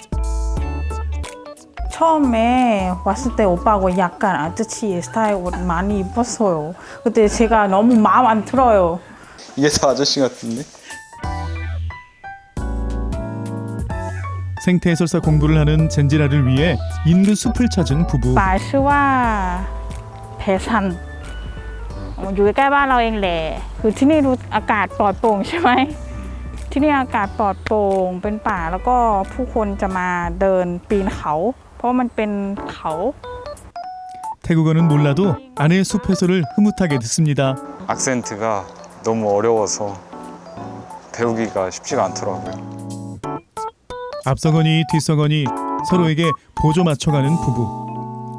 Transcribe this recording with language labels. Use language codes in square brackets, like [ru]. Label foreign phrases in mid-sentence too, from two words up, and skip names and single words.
[ko] 처음에 왔을 때 오빠하고 약간 아저씨 스타일 옷 많이 입었어요. 그때 제가 너무 마음 안 들어요. 이게 다 아저씨 같은데? 생태 해설사 공부를 하는 젠지라를 위해 인근 숲을 찾은 부부. [th] ป่าชื่อว่าเพซันอยู่ใกล้บ้านเราเองแหละคือที่นี่ดูอากาศปลอดโปร่งใช่ไหมที่นี่อากาศปลอดโปร่งเป็นป่าแล้วก็ผู้คนจะมาเดินปีนเขาเพราะมันเป็นเขา [ko] 태국어는 몰라도 아내의 숲 해설을 흐뭇하게 듣습니다. 악센트가 너무 어려워서 배우기가 쉽지가 않더라고요. 앞서거니 뒤서거니 서로에게 보조 맞춰가는 부부.